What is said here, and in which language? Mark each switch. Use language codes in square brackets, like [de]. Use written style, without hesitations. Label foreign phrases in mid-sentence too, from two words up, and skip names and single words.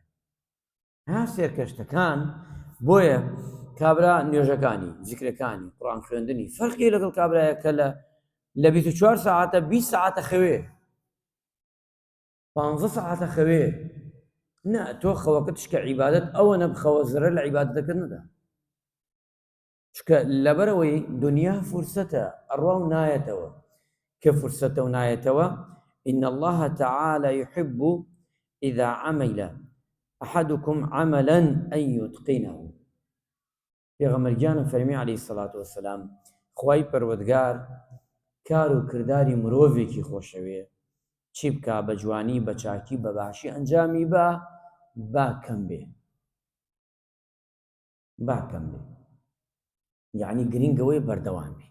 [ckb] ها سێرکەشتەکان بۆیە کابرا نوێژەکانی، زیکرەکانی، قورئان خوێندنی فەرقی لەگەڵ کابرایە کە لە 24 ساعتە 20 ساعتە خەوێ، 15 ساعتە خەوێ. نا تۆ خەوەکەت شکە عیبادەت ئەوە نەبخەوە زرە لە عیبادەتەکەت نەدا، چکە لەبەرەوەی دنیا فرسەتە ئەڕوا و نایەتەوە. کە فرسەتە و نایەتەوە [ar] إن الله تعالى يحب إذا عمل أحدكم عملا أن يتقنه. [ckb] پێغەمبەر گیانم فەرمی [ar] عەلەیهی سەڵات وەسەلام [ckb] خوای پەروەردگار کار و کرداری مرۆڤێکی خۆشەوێ چی بکا بە جوانی بە چاکی بە باشی ئەنجامی با کەم بێ، با کەم بێ، یعنی گرنگەوەی بەردەوام بێ.